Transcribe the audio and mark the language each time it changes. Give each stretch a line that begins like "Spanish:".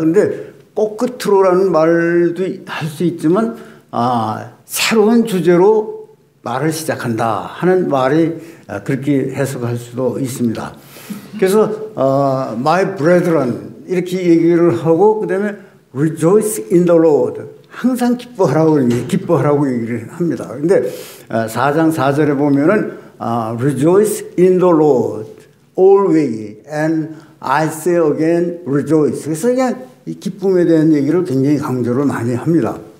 Korean: 근데 꼭 끝으로라는 말도 할 수 있지만 새로운 주제로 말을 시작한다 하는 말이 그렇게 해석할 수도 있습니다. 그래서 my brethren 이렇게 얘기를 하고, 그 다음에
English: rejoice in the Lord,
Korean: 항상 기뻐하라고 얘기를 합니다. 근데 4장 4절에 보면은
English: rejoice in the Lord always, and I say again rejoice.
Korean: 그래서 그냥 이 기쁨에 대한 얘기를 굉장히 강조를 많이 합니다.